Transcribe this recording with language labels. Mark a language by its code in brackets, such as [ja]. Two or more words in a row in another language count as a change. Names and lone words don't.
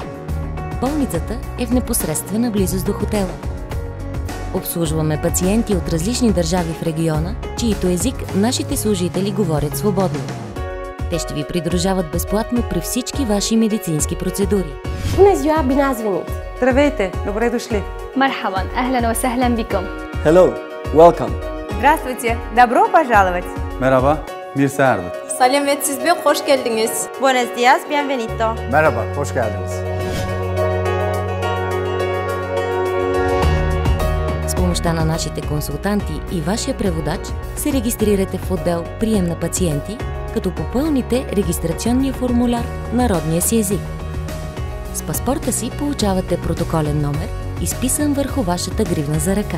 [bg] Болницата е в непосредствена близост до хотела. Обслужваме пациенти от различни държави в региона, чието език нашите служители говорят свободно. Те ще ви придружават безплатно при всички ваши медицински процедури. [ro] Bună ziua, bine ați venit! [bg] Здравейте, добре дошли! [ar] مرحبا أهلا وسهلا بكم. [en] Hello, welcome. [ru] Здравствуйте, добро пожаловать! [tr] Merhaba, Mirza Erdut. Selametsiz Bey, hoş geldiniz. [es] Buenos días, bienvenido! [tr] Merhaba, hoş geldiniz. [bg] С помощта на нашите консултанти и вашия преводач се регистрирате в отдел прием на пациенти, като попълните регистрационния формуляр на родния си език. С паспорта си получавате протоколен номер, изписан върху вашата гривна за ръка.